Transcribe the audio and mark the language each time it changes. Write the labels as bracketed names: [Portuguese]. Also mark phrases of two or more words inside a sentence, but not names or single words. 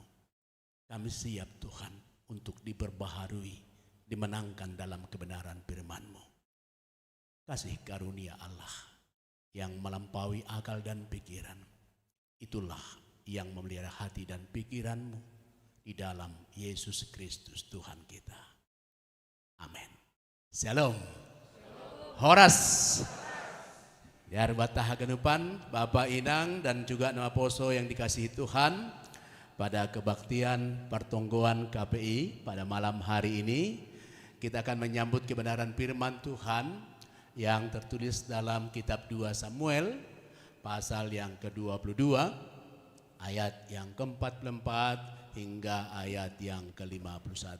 [Indonesian] Kami siap Tuhan untuk diperbaharui, dimenangkan dalam kebenaran firman-Mu. Kasih karunia Allah yang melampaui akal dan pikiran, itulah yang memelihara hati dan pikiran-Mu di dalam Yesus Kristus Tuhan kita. Amin. Shalom. Horas. Biar [Batak Simalungun] batah hagenupan [Indonesian] Bapak Inang dan juga nama Poso yang dikasihi Tuhan. pada kebaktian pertonggoan KPI pada malam hari ini, kita akan menyambut kebenaran firman Tuhan yang tertulis dalam kitab 2 Samuel pasal yang ke-22 ayat yang ke-44 hingga ayat yang ke-51.